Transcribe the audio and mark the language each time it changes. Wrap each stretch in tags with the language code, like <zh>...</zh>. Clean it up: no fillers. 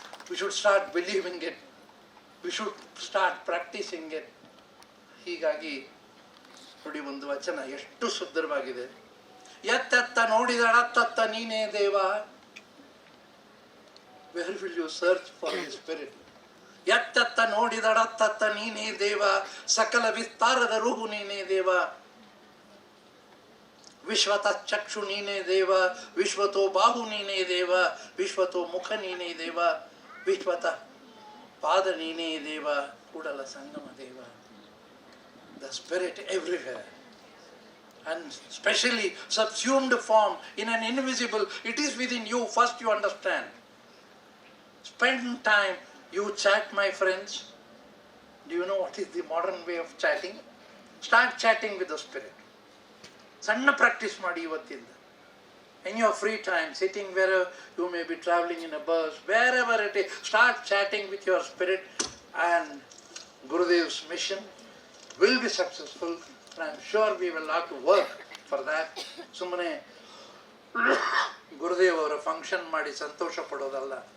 <en>We should start believing it. We should start practicing it.</en> <kn>ಹೀಗಾಗಿ ನೋಡಿ, ಒಂದು ವಚನ ಎಷ್ಟು ಸುಂದರವಾಗಿದೆ. ಎತ್ತೆತ್ತ ನೋಡಿದಳತ್ತತ್ತ ನೀನೇ ದೇವ.</kn> <en>Where will you search for the spirit?</en> <kn>ಎತ್ತೆತ್ತ ನೋಡಿದಳತ್ತತ್ತ ನೀನೇ ದೇವ, ಸಕಲ ವಿಸ್ತಾರದ ರೂಹು ನೀನೇ ದೇವ. ವಿಶ್ವತಃ ಚಕ್ಷು ನೀನೇ ದೇವ, ವಿಶ್ವತೋ ಬಾಹು ನೀನೇ ದೇವ, ವಿಶ್ವತೋ ಮುಖ ನೀನೇ ದೇವ, ವಿಶ್ವತಃ ಪಾದ ನೀನೇ ದೇವ, Kudala Sangama Deva.</kn> <en>The spirit everywhere, and especially subsumed form in an invisible. It is within you. First you understand. Spend time. You chat, my friends. Do you know what is the modern way of chatting? Start chatting with the spirit.</en> <kn>ಸಣ್ಣ practice ಮಾಡಿ ಇವತ್ತಿಂದ.</kn> <en>In your free time, sitting wherever you may be traveling in a bus, wherever it is, start chatting with your spirit, and Gurudev's mission will be successful, and I am sure we will have to work for that.</en> <kn>ಸುಮ್ಮನೆ ಗುರುದೇವ್ ಅವರ function ಮಾಡಿ ಸಂತೋಷ ಪಡೋದಲ್ಲ.</kn>